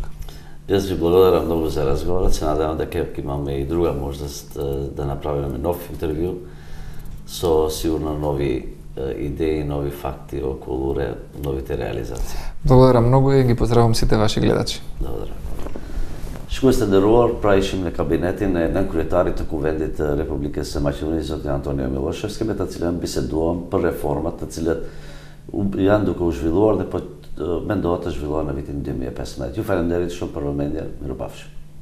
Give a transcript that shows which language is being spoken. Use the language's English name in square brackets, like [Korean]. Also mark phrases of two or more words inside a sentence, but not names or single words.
[Macedonian] Јас ви благодарам многу за разговорот, се надевам дека имаме и друга можност да направиме нов интервју со сигурно нови идеи, нови факти околу новите реализации. Благодарам многу и ги поздравувам сите ваши гледачи. Благодарам. [Albanian] Shkues të nderuar, pra ishim në kabinetin e nën kryetarit të Kuvendit të Republikës së Maqedonisë, zoti Antonio Miloševski, me të cilën biseduam për reformat të cilat janë duke u zhvilluar dhe mendohet të zhvilluar në vitin 2015. Ju falenderit shumë për vëmendjen, mirupafshim.